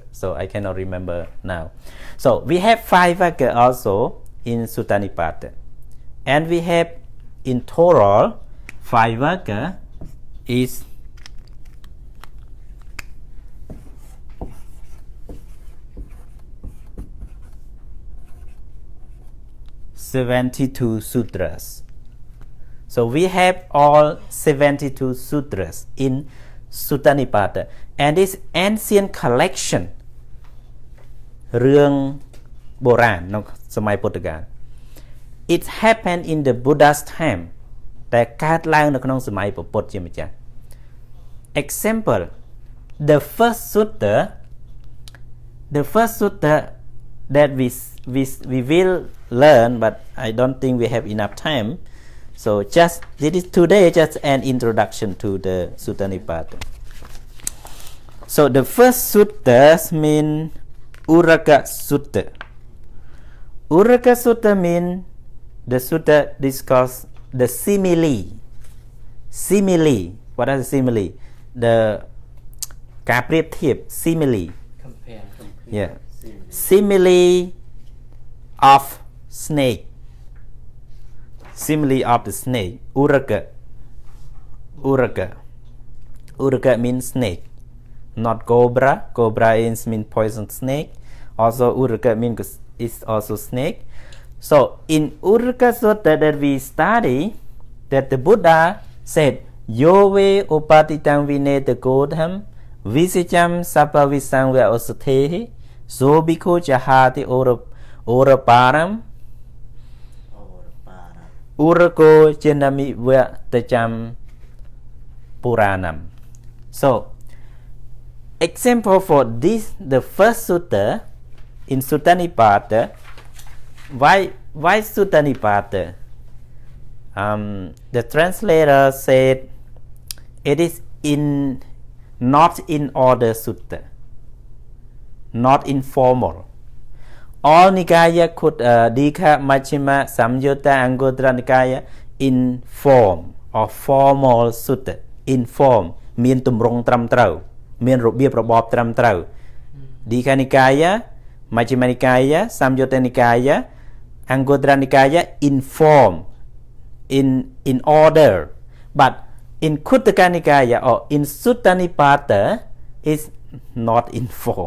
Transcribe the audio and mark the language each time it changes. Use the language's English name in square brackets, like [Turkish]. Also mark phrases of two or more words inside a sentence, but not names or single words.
[English] So I cannot remember now. So we have 5 Vaka also in Sutta Nipāta, and we have in total 5 Vaka is 72 sutras. So we have all 72 sutras in Sutta Nipāta, and this ancient collection [Khmer] រឿងបុរាណនៅសម័យពុទ្ធកាល [English] It happened in the Buddha's time [Khmer] តែកើតឡើងនៅក្នុងសម័យពុទ្ធជាម្ចាស់ [English] Example, the first sutta that we will learn, but I don't think we have enough time. So just this is today just an introduction to the Sutta Nipāta. So the first sutta mean Uraga Sutta. Uraga Sutta mean the sutta discuss the simile. Simile. What is simile? The ការប្រៀបធៀប simile. Compare. Yeah. Simile of snake. Simile of the snake. Uraga. Uraga means snake, not cobra. Cobra means poison snake. Also Uraga means is also snake. So in Uraga Sutta that we study, that the Buddha said, Yove uppatitaṃ [Pali] vineti kodhaṃ, visaṭaṃ sappavisaṃva osadhehi, so bhikkhu jahāti orapāraṃ, urago jiṇṇamivattacaṃ purāṇaṃ. [English] So, example for this, the first sutta in Sutta Nipāta. Why Sutta Nipāta? The translator said it is not in order sutta, not informal. all Nikaya could Dika Machima Samyutta Anguttara Nikaya in form or formal sutta in form [Khmer] មានទម្រង់ត្រឹមត្រូវមានរបៀបរបបត្រឹមត្រូវ [English] Dika Nikaya Majjhima Nikaya Samyutta Nikaya Anguttara Nikaya in form in order but in Khuddaka Nikaya or in Sutta Nipāta is not in form.